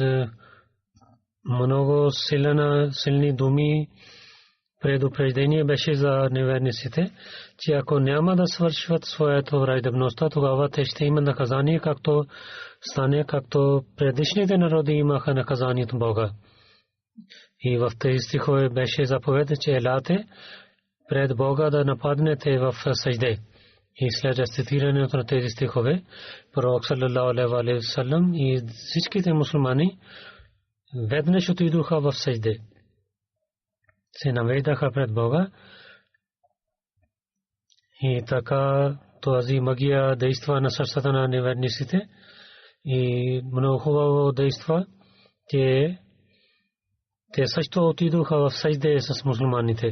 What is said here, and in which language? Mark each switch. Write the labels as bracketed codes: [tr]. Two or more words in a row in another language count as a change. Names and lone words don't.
[bg] много силни думи предупреждение беше за неверниците, че ако няма да свършват своята враждебността, тогава те ще имат наказание, както стане, както предишните народи имаха наказание от Бога. И в тези стихове беше заповед, че елате пред Бога да нападнете в сажде. И след рецитирането на тези стихове, пророк [ar] صلى الله عليه وسلم [bg] и всичките мусулмани веднъж отидоха в сажде. Се наведаха пред Бога и така тази магия действа на сърцата на неверниците и много хубаво действа, те също отидоха в сажде с мусулманите.